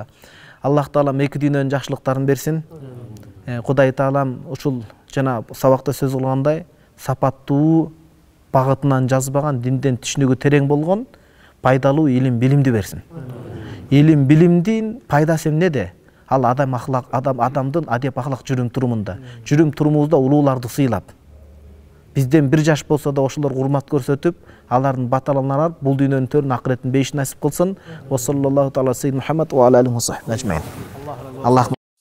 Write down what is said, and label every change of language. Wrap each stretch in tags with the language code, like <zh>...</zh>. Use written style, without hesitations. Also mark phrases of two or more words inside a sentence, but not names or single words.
<ky>Аллах таалам эки дүйнөнүн жакшылыктарын берсин. Кудай таалам ушул жана сабакта сөз кылгандай сапаттуу, багытынан жазбаган, динден түшүнүгү терең болгон, пайдалуу илим билимди берсин. Илим билимдин пайдасы эмнеде? Ал адамдын адеп ахлак жүрүм турумунда. Жүрүм турумубузда улууларды сыйлап, бизден 1 жаш болсо да ошолорго урмат көрсөтүп, алардын баталын алып, бул дүйнөнүн төрүн акыреттин бейишин насип кылсын.</ky> <ar>وصلى الله تعالى سيد محمد وعلى آله وصحبه أجمعين.</ar> <ky>Аллах</ky>